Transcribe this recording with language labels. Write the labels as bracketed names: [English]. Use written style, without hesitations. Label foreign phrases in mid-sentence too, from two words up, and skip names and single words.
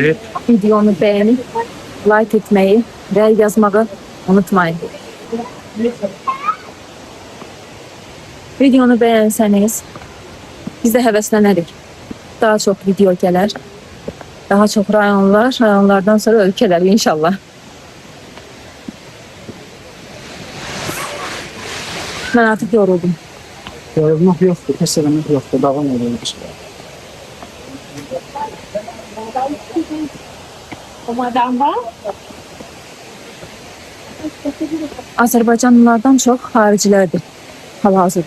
[Turkish] Videonu beğenip like etmeyi ve yazmayı unutmayın. [Azerbaijani] Videonu beğenseniz biz de heveslənərik. Daha çok video gələr. Daha çok rayonlardan sonra ölkələr inşallah. [Turkish] Ben artık yoruldum. [Azerbaijani] Yorulmaq yoxdur, pes eləmək yoxdur, davam edilir. Azərbaycanlılardan çox xaricilərdir hal-hazırda.